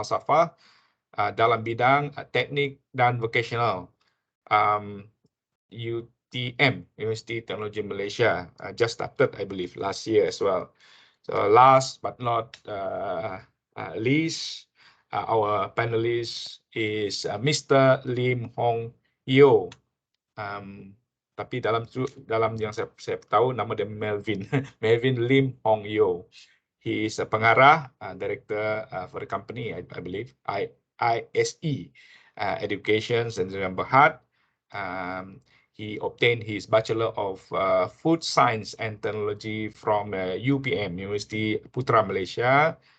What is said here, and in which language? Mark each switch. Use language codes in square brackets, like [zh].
[ms] Falsafah dalam bidang teknik dan [en] vocational, UTM, University Technology Malaysia, just started, I believe, last year as well. So last but not least, our panelist is Mr. Lim Hong Yeo. [ms] Tapi dalam yang saya tahu nama dia Melvin, Melvin Lim Hong Yeo. [en] He is a pengarah, director for the company, I believe, ISE Education Sdn Bhd. He obtained his Bachelor of Food Science and Technology from UPM, University Putra Malaysia.